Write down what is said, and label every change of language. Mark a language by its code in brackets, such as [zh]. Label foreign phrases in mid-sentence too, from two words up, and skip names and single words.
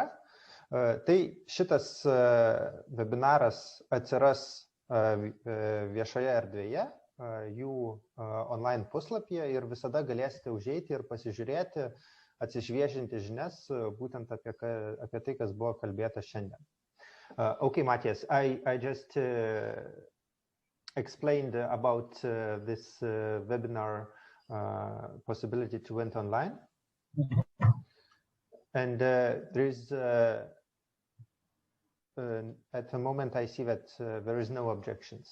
[lt] Tai šitas webinaras atsiras viešoje erdvėje, jų online puslapyje ir visada galėsite užeiti ir pasižiūrėti, atsišviežinti žinias būtent apie tai, kas buvo kalbėta šiandien. [en] Okay, Matias, I just explained about this webinar possibility to went online. And there is, at the moment, I see that there is no objections.